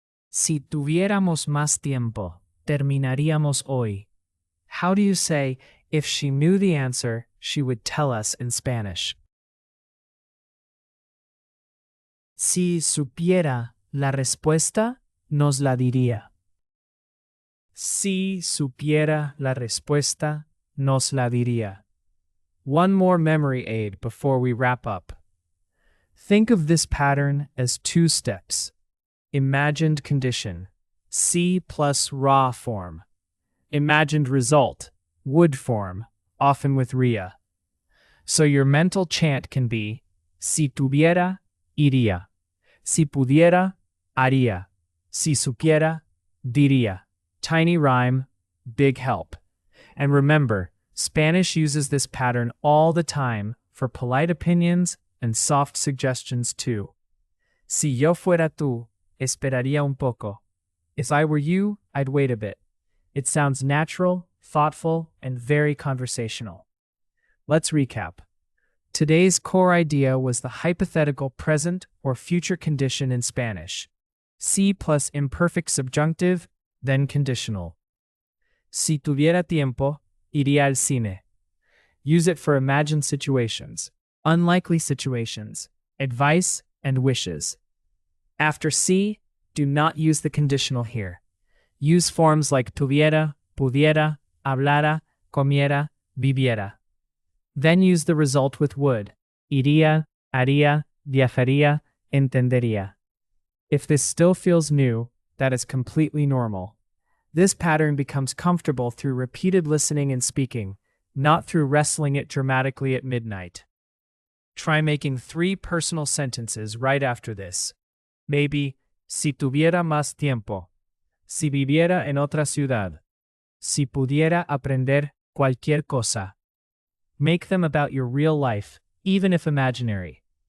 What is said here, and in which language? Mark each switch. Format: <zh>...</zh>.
<es>Si tuviéramos más tiempo, terminaríamos hoy.</es> <en>How do you say, if she knew the answer, she would tell us in Spanish?</en> <es>Si supiera la respuesta, nos la diría. Si supiera la respuesta, nos la diría.</es> <en>One more memory aid before we wrap up. Think of this pattern as two steps. Imagined condition, si plus ra form. Imagined result, would form, often with ria. So your mental chant can be,</en> <es>si tuviera, iría. Si pudiera, haría. Si supiera, diría.</es> <en>Tiny rhyme, big help. And remember, Spanish uses this pattern all the time for polite opinions and soft suggestions too.</en> <es>Si yo fuera tú, esperaría un poco.</es> <en>If I were you, I'd wait a bit. It sounds natural, thoughtful, and very conversational. Let's recap. Today's core idea was the hypothetical present or future condition in Spanish. Si plus imperfect subjunctive then conditional.</en> <es>Si tuviera tiempo, iría al cine.</es> <en>Use it for imagined situations, unlikely situations, advice, and wishes. After si, do not use the conditional here. Use forms like</en> <es>tuviera, pudiera, hablara, comiera, viviera.</es> <en>Then use the result with would.</en> <es>Iría, haría, viajaría, entendería.</es> <en>If this still feels new, that is completely normal. This pattern becomes comfortable through repeated listening and speaking, not through wrestling it dramatically at midnight. Try making 3 personal sentences right after this.</en> <es>Maybe, si tuviera más tiempo. Si viviera en otra ciudad. Si pudiera aprender cualquier cosa.</es> <en>Make them about your real life, even if imaginary.</en>